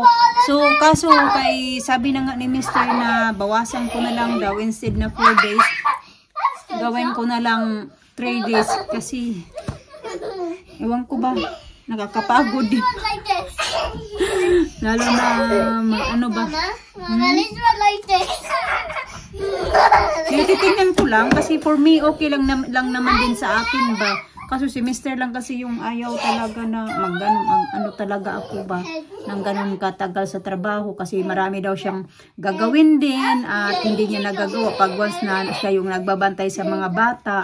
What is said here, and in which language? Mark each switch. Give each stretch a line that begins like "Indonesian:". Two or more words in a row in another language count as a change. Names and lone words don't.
Filipino: So, kaso kay sabi na nga ni Mr. na bawasan ko na lang daw instead na 4 days. Gawin ko na lang 3 days kasi ewan ko ba, nakakapagod din. Lalo na ano ba? Mama,
English: let's run like this.
Filipino: Titingnan ko lang kasi
English: for me
Filipino: okay lang naman din sa akin ba. Kaso si Mr. lang kasi yung ayaw talaga na ano talaga ako ba nang ganun katagal sa trabaho kasi marami daw siyang gagawin din at hindi niya nagagawa pag once na siya yung nagbabantay sa mga bata.